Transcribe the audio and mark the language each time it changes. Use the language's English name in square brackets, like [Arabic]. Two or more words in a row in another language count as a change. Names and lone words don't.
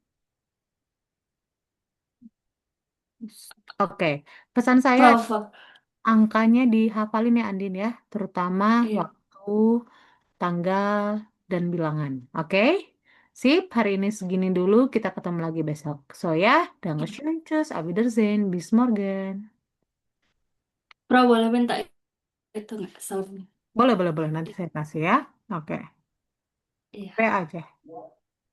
[Indonesian] Oke, pesan saya Prova. angkanya dihafalin ya Andin ya. Terutama Iya. waktu, tanggal, dan bilangan. Oke? Sip, hari ini segini dulu. Kita ketemu lagi besok. So ya, [German] Dankeschön, tschüss, auf Wiedersehen, bis morgen. [Indonesian] Pro boleh minta itu nggak soalnya? Boleh, boleh, boleh. Nanti saya kasih ya. Oke. Iya. P aja.